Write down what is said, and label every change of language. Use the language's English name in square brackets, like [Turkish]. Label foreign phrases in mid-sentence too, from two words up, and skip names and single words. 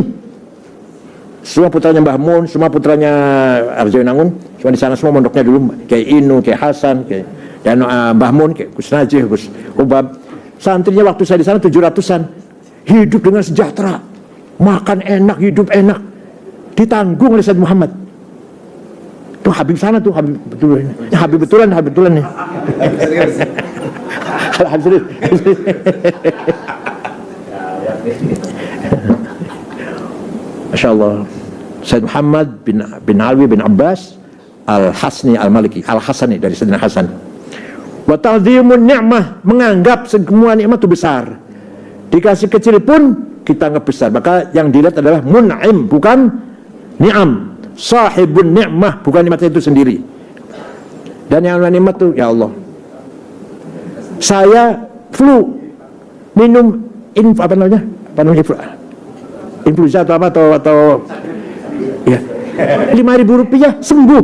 [Indonesian] Semua putranya Mbah Mun, semua putranya Arjoinangun, cuma di sana semua mondoknya dulu kayak Inu, kayak Hasan, kayak dan Mbah Mun, kayak Gus Najih, Gus Ubab. Santrinya waktu saya di sana 700-an, hidup dengan sejahtera, makan enak, hidup enak, ditanggung oleh Sayyid Muhammad. Tuh Habib sana tuh, Habib betulan, Habib betulan nih. Habib [Arabic] Masya Allah. [Indonesian] Sayyid Muhammad bin Alwi bin Abbas Al-Hasni Al-Maliki, Al-Hasani dari Sayyidina Hasan. [Arabic] Wa ta'dhimun ni'mah, [Indonesian] menganggap semua nikmat itu besar. Dikasih kecil pun kita anggap besar. Maka yang dilihat adalah mun'im, bukan ni'am. [Arabic] Sahibun ni'mah, [Indonesian] bukan nikmat itu sendiri. Dan yang nikmat itu ya Allah. Saya flu, minum apa namanya influenza atau ya, 5.000 rupiah sembuh.